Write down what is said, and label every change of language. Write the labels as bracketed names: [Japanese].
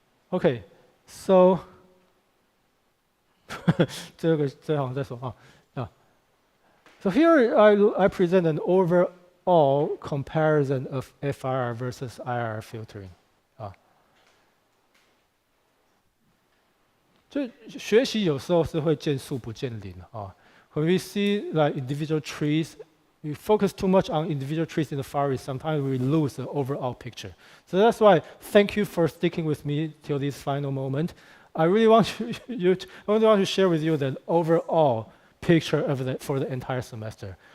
[English] Okay, so. [Chinese] 这好像在说啊。 [English] So here I present an overall comparison of FIR versus IR filtering. [Chinese] 就学习有时候是会见树不见林啊。 [English] When we see like individual trees, we focus too much on individual trees in the forest. Sometimes we lose the overall picture. So that's why thank you for sticking with me till this final moment. I really want to share with you the overall picture of for the entire semester.